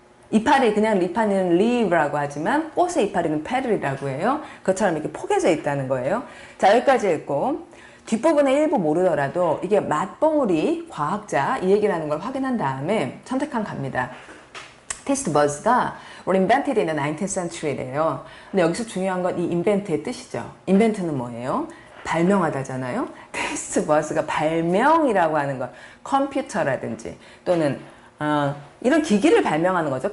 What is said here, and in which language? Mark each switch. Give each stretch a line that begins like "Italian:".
Korean: 이파리, 그냥 이파리는 leave라고 하지만 꽃의 이파리는 petal이라고 해요. 그것처럼 이렇게 포개져 있다는 거예요. 자, 여기까지 읽고 뒷부분에 일부 모르더라도 이게 맛봉우리 과학자 이 얘기를 하는 걸 확인한 다음에 선택한 갑니다.
English: Taste buds가 were invented in the 19th century래요.
Korean: 근데 여기서 중요한 건 이 invent의 뜻이죠. invent는 뭐예요? 발명하다잖아요. Taste buds가 발명이라고 하는 것, 컴퓨터라든지 또는 이런 기기를 발명하는 거죠.